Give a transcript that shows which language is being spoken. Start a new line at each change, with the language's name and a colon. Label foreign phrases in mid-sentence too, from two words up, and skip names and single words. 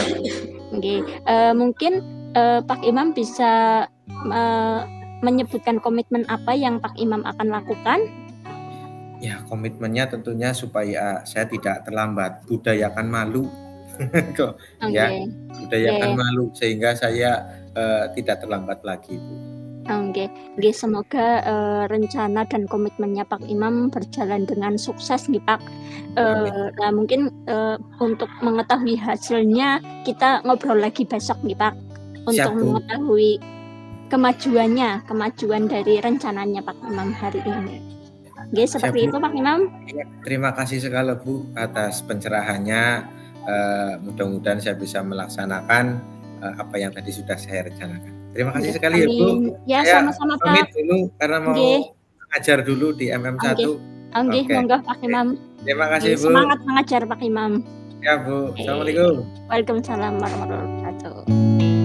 Indonesian: Nggih, mungkin Pak Imam bisa menyebutkan komitmen apa yang Pak Imam akan lakukan? Ya, komitmennya tentunya supaya saya tidak terlambat, budayakan malu. Ya, budayakan malu sehingga saya tidak terlambat lagi, Bu.
Javanese: Nggih nggih,
Indonesian: semoga, rencana dan komitmennya Pak Imam berjalan dengan sukses nggih, Pak. Amin. Nah mungkin, untuk mengetahui hasilnya kita ngobrol lagi besok nih, Pak, untuk Siap, Bu. mengetahui kemajuan dari rencananya Pak Imam hari ini. Nggih, Siap, seperti Bu. itu Pak Imam. Iya, terima kasih sekali, Bu, atas pencerahannya. Mudah-mudahan saya bisa melaksanakan apa yang tadi sudah saya rencanakan. Terima kasih Nggih, sekali ya, Bu. amin. Ya, Saya sama-sama, pamit Pak. dulu karena Nggih. mau ngajar dulu di Nggih. MM1. Nggih, Oke. monggo Pak Imam. Terima kasih, Nggih, Bu. semangat mengajar Pak Imam. Ya, Bu. Oke. Assalamualaikum.
Arabic: وعليكم السلام ورحمة الله وبركاته.